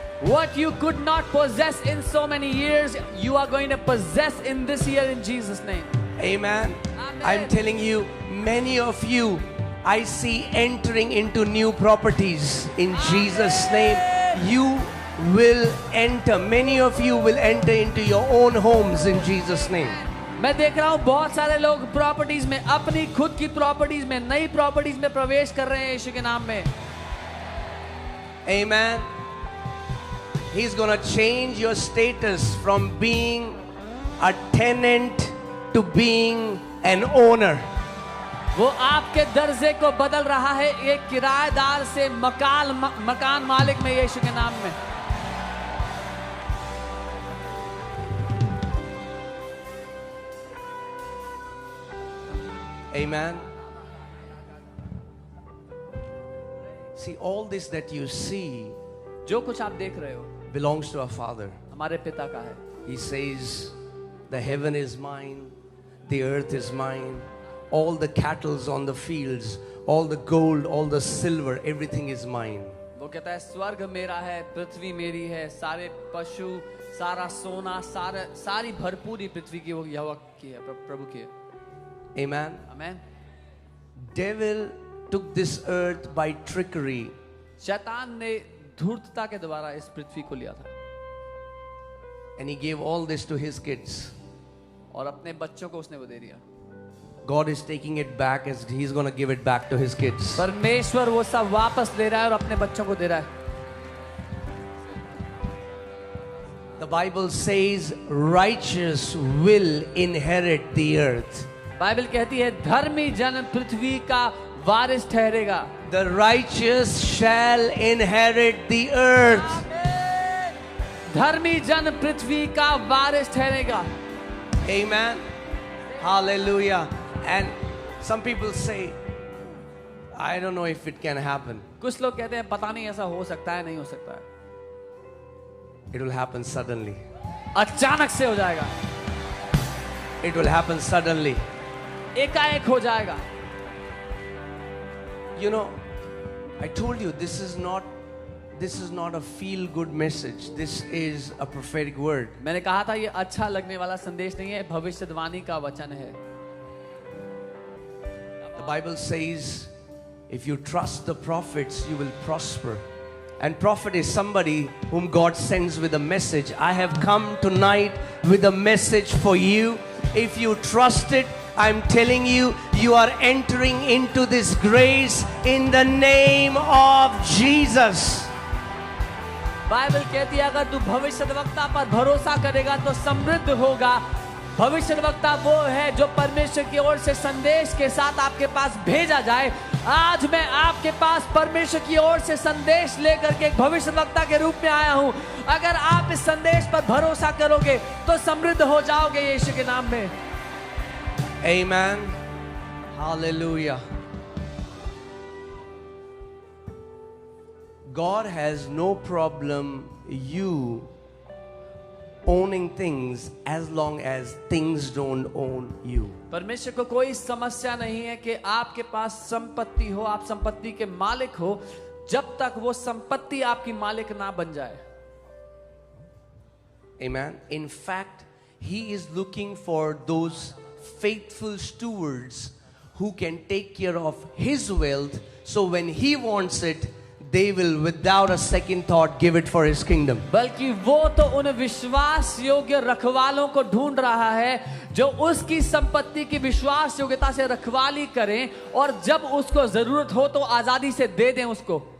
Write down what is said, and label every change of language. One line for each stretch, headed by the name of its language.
English: What you could not possess in so many years, you are going to possess in this year in Jesus' name. Amen. Amen. I'm telling you, many of you, I see entering into new properties in Jesus' name. You will enter, many of you will enter into your own homes in Jesus' name.
Hindi: मैं देख रहा हूँ बहुत सारे लोग properties में, अपनी खुद की प्रॉपर्टीज में, नई प्रॉपर्टीज में प्रवेश कर रहे हैं यीशु के नाम में.
English: Amen. He's going to change your status from being a tenant to being an owner.
Hindi: वो आपके दर्जे को बदल रहा है एक किराएदार से मकान मालिक में यीशु के नाम में.
English: Amen. See, all this that you see
Hindi: जो कुछ आप देख रहे हो
English: belongs to our Father.
Hindi: हमारे पिता का है.
English: He says, the heaven is mine, the earth is mine, all the cattle on the fields, all the gold, all the silver, everything is mine.
Hindi: वो कहता है स्वर्ग मेरा है, पृथ्वी मेरी है, सारे पशु, सारा सोना, सारी भरपूरी पृथ्वी की वो यहोवा की है, प्रभु की है.
English: Amen.
Hindi: Amen.
English: Devil took this earth by trickery.
Hindi: शैतान ने धूर्तता के द्वारा इस पृथ्वी को लिया था
English: And he gave all this to his kids.
Hindi: और अपने बच्चों को उसने वो दे दिया।
English: God is taking it back as he's going to give it back to his kids.
Hindi: परमेश्वर वो सब वापस ले रहा है और अपने बच्चों को दे रहा है।
English: The Bible says righteous will inherit the earth.
Hindi: Bible कहती है धर्मी जन पृथ्वी का वारिस ठहरेगा।
English: The righteous shall inherit the earth.
Hindi: धर्मी जन पृथ्वी का वारिस ठहरेगा।
English: Amen. Hallelujah. And some people say, I don't know if it can happen.
Hindi: कुछ लोग कहते हैं पता नहीं ऐसा हो सकता है, नहीं हो सकता है।
English: It will happen suddenly.
Hindi: अचानक से हो जाएगा।
English: It will happen suddenly.
Hindi: एकाएक हो जाएगा।
English: You know, I told you this is not a feel good message. This is a prophetic word.
Hindi: मैंने कहा था ये अच्छा लगने वाला संदेश नहीं है, भविष्यवाणी का वचन है।
English: The Bible says, if you trust the prophets, you will prosper. And prophet is somebody whom God sends with a message. I have come tonight with a message for you. If you trust it, I'm telling you, you are entering into this grace in the name of Jesus.
Hindi: Bible कहती है अगर तू भविष्यद्वक्ता पर भरोसा करेगा तो समृद्ध होगा। भविष्यद्वक्ता वो है जो परमेश्वर की ओर से संदेश के साथ आपके पास भेजा जाए। आज मैं आपके पास परमेश्वर की ओर से संदेश लेकर के एक भविष्यद्वक्ता के रूप में आया हूं। अगर आप इस संदेश पर भरोसा करोगे तो समृद्ध हो जाओगे यीशु के नाम में।
English: Amen. Hallelujah. God has no problem you owning things as long as things don't own you.
Hindi: परमेश्वर को कोई समस्या नहीं है कि आपके पास संपत्ति हो, आप संपत्ति के मालिक हो, जब तक वो संपत्ति आपकी मालिक ना बन जाए।
English: Amen. In fact, he is looking for those faithful stewards who can take care of his wealth, so when he wants it, they will without a second thought give it for his kingdom.
Hindi: बल्कि वो तो उन विश्वास योग्य रखवालों को ढूंढ रहा है जो उसकी संपत्ति की विश्वास योग्यता से रखवाली करें और जब उसको जरूरत हो तो आजादी से दे दें उसको।